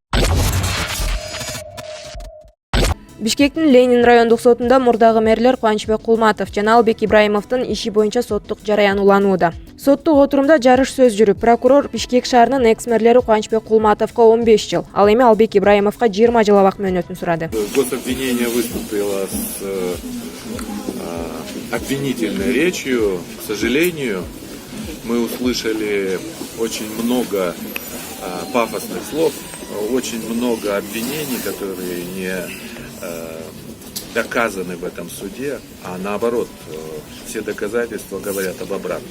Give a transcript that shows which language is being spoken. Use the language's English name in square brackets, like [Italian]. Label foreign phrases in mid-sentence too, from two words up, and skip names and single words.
[Kyrgyz] Бишкектин Ленин райондук сотунда мурдагы мэрлер Кубанычбек Кулматов жана Албек Ибраимовдун иши боюнча соттук жараян уланууда. Соттук отурумда жарыш сөз жүрүп, прокурор Бишкек шаарынын экс-мэрлери Кубанычбек Кулматовго 15 жыл, ал эми Албек Ибраимовго 20 жыл абак мөөнөтүн сурады. [Russian] Гособвинение выступило с обвинительной речью. К сожалению, мы услышали очень много пафосных слов, очень много обвинений, которые не доказаны в этом суде, а наоборот, все доказательства говорят об обратном.